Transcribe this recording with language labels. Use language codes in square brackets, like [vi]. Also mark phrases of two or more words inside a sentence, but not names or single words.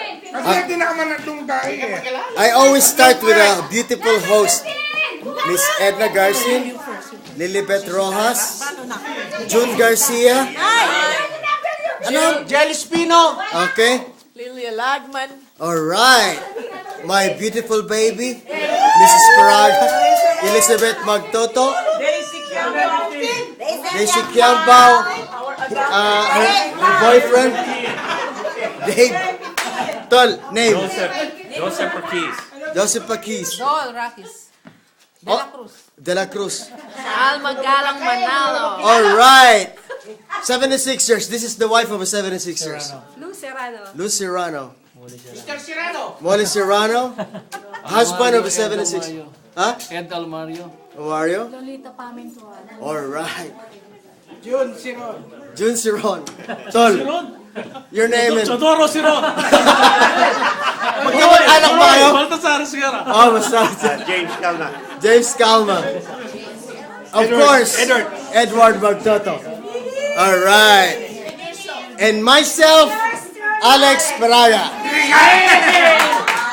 [tl] Kasi hindi naman natungkay eh. [en] I always start with a beautiful host. Miss Edna Garcin, Lilibet Rojas, June Garcia. [tl] Ano? [en] Jelly Spino. Okay. Lilia Lagman. Alright. My beautiful baby, Mrs. Paraga, Elizabeth Magtoto, Daisy Kiambao, her boyfriend, Dave. Tol, name. Joseph Ortiz. Joseph Paquis. Joel Rakis. De La Cruz. De La Cruz. Alma Galang Manalo. Alright. 76ers. This is the wife of a 76ers. Lou Serrano. Luz Serrano. Mr. Cirano. Molly Serrano. Husband of a 76ers. Huh? Ed Almario. Mario? Lolita Pamintuan. Alright. June, Siron. June Siron. Tol. Your name and... Chodoro Siron. [tl] Magkamag-anak ba kayo? [en] Baltasar Sigara. [tl] Oh, basta. [en] James Calna. James Calma. Of course. Edward Magtoto. Alright. And myself, Alex Paraga.